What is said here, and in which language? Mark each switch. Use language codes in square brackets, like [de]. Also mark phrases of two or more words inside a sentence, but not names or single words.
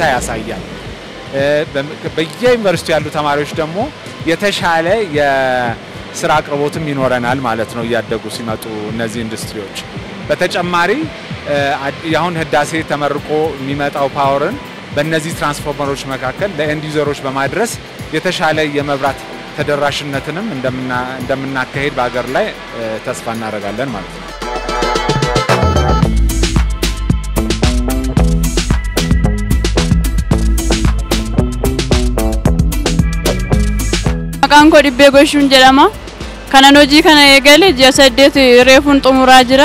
[am] ያሳያል። በየዩኒቨርሲቲ ያሉ ተማሪዎች ደግሞ የተሻለ የስራ አቅርቦትም ይኖረናል ማለት ነው እያደጉ ሲመጡ እነዚህ ኢንዱስትሪዎች። በተጨማሪ ያሁን ህዳሴ ተመርቆ የሚመጣው ፓወርን በእነዚህ ትራንስፎርመሮች መካከል ለኤንድ ዩዘሮች በማድረስ የተሻለ የመብራት ተደራሽነትንም እንደምናካሄድ በአገር ላይ ተስፋ እናደርጋለን ማለት ነው። [om] Maqaan koo Dhibbee Gochuun jedhama. Kanan hojii kana eegale ji'a 8 reefuun xumuraa jira.